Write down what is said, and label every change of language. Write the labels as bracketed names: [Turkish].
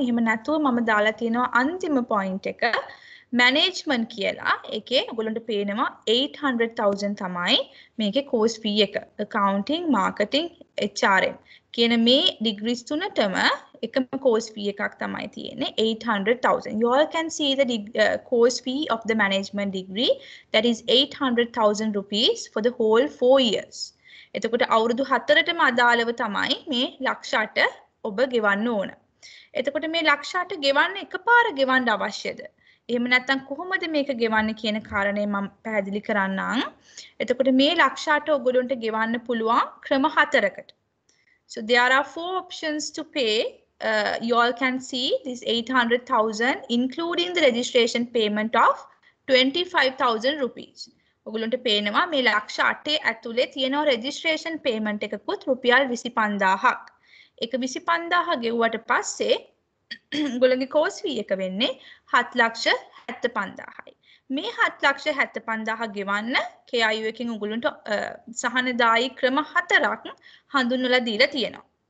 [Sinhala] එහෙම නැතුව මම දාලා තියෙනවා අන්තිම point එක management කියලා. ඒකේ ඔයගොල්ලන්ට පේනවා 800,000 තමයි මේකේ course fee එක. accounting, marketing, HRM කියන මේ degrees තුනටම එකම course fee එකක් තමයි තියෙන්නේ 800,000. [English] You all can see the course fee of the management degree, that is 800,000 rupees for the whole 4 years. [Sinhala] එතකොට අවුරුදු 4ටම අදාළව තමයි මේ ලක්ෂ 8 ඔබ ගෙවන්න ඕන. එතකොට මේ ලක්ෂ 8 ගෙවන්න එකපාර ගෙවන්න අවශ්‍යද? එහෙම නැත්නම් කොහොමද මේක ගෙවන්න කියන කාරණේ මම පැහැදිලි කරන්නම්. එතකොට මේ ලක්ෂ 8 ඔයගොල්ලන්ට ගෙවන්න පුළුවන් ක්‍රම 4කට. [English] So there are 4 options to pay. You all can see this 800,000 including the registration payment of 25,000 rupees. [Sinhala] ඔයගොල්ලන්ට පේනවා මේ ලක්ෂ 8 ඇතුලේ තියෙන registration payment එකකුත් රුපියල් 25,000ක්. ඒක 25,000 ගෙවුවට පස්සේ ඔයගොල්ලන්ගේ course fee එක වෙන්නේ 7,75,000යි. මේ 7,75,000 ගෙවන්න KIU එකෙන් ඔයගොල්ලන්ට සහනදායි ක්‍රම 4ක් හඳුන්වලා දීලා තියෙනවා.